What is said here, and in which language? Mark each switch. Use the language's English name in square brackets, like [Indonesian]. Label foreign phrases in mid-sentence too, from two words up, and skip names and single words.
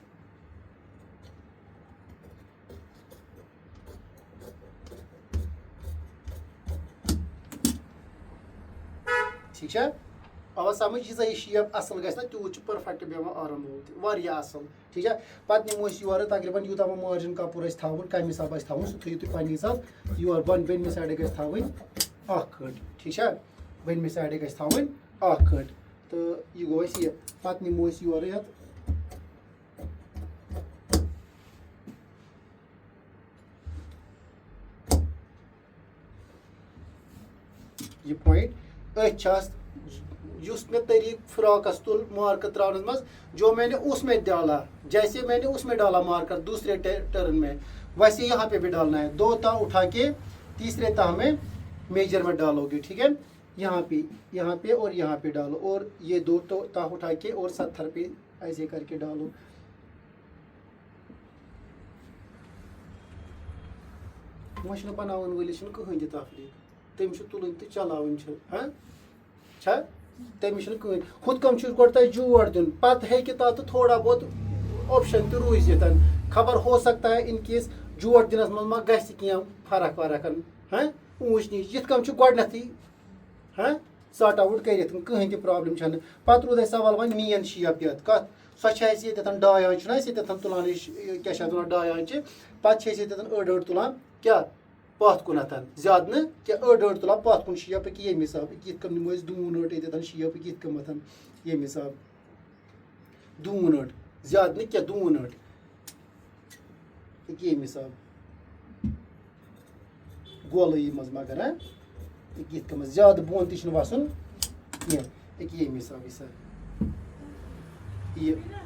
[Kashmiri] ٹھیٖک چھا آوا سمجھ ییٖژاہ یہِ شیپ اصٕل گژھِ نا تیوٗت چھُ پٔرفیکٹ بیٚہوان آرام تہِ واریاہ اصٕل ٹھیٖک چھا پتہٕ نِمو أسۍ یورٕ تقریٖباً یوٗتاہ وۄنۍ مارجن کپُر آسہِ تھاوُن کمہِ حسابہٕ آسہِ تھاوُن سُہ تھٲیِو تُہۍ پننہِ حسابہٕ یورٕ بٔنمہِ سایڈٕ گژھِ تھاوٕنۍ 1 کھٔنٛڈ ٹھیٖک چھا بٔنمہِ سایڈٕ گژھِ تھاوٕنۍ 1 کھٔنٛڈ تہٕ یہِ گوٚو اَسہِ یہِ پتہٕ نِمو أسۍ یورٕ یتھ یہِ پویِنٹ أتھۍ چھِ اتھ یُس مےٚ طریٖقہٕ فراکس تُل مارکر تراونس منٛز [Urdu] جو میں نے اس میں ڈالا جیسے میں نے اس میں ڈالا مارکر دوسرے ٹرن میں ویسے یہاں پہ بھی ڈالنا ہے 2 تاہ اٹھا کے تیسرے تاہ میں میجرمنٹ ڈالو گے ٹھیک ہے یہاں پہ اور یہاں پہ ڈالو اور یہ 2 تاہ اٹھا کے اور 70 پہ ایسے کر کے ڈالو [Kashmiri] وۄنۍ چھُنہٕ بناون وٲلِس چھُنہٕ کٕہٕنۍ تہِ تفریٖق تٔمِس چھُ تُلٕنۍ تہٕ چلاوٕنۍ چھِ ہاں چھا تٔمِس چھُنہٕ کٕہٕنۍ ہُتھ کٔنۍ چھُ گۄڈٕ تۄہہِ جوڑ دیُن پتہٕ ہیٚکہِ تتھ تھوڑا بہت آپشن تہِ روٗزِتھ [Urdu] خبر ہو سکتا ہے [English] in case [Kashmiri] جوڑ دِنس منٛز ما گژھِ کینٛہہ فرق ورق ہاں اوٗنچ نیٖچ یِتھ کٔنۍ چھُ گۄڈنیتھٕے ہاں [English] sort out [Kashmiri] کٔرِتھ کٕہٕنۍ تہِ پرابلم چھنہٕ پتہٕ روٗد اَسہِ سوال وۄنۍ مین شیپ یتھ کتھ سۄ چھِ اَسہِ ییٚتٮ۪تھ 2 آنچہِ چھُنہ اَسہِ ییٚتٮ۪تھ تُلان أسۍ کیٛاہ چھِ اتھ وَنان 2 آنچہِ پتہٕ چھِ أسۍ ییٚتٮ۪تھ أڑ تُلان کیٛاہ پتھ کُنتھ زیادٕ نہٕ کینٛہہ أڑ تُلان پتھ کُن شیپ کہِ ییٚمہِ حسابہٕ یِتھ کٔنۍ نِمو أسۍ دوٗن أڑ ییٚتٮ۪تھ شیپ یِتھ کٔنۍ ییٚمہِ حسابہٕ دوٗن أڑ زیادٕ نہٕ کینٛہہ دوٗن أڑ کہِ ییٚمہِ حسابہٕ گولٲیی منٛز مگر یِتھ کٔنۍ زیادٕ بۄن تہِ چھُنہٕ وسُن کینٛہہ کہِ ییٚمہِ حسابہٕ یہِ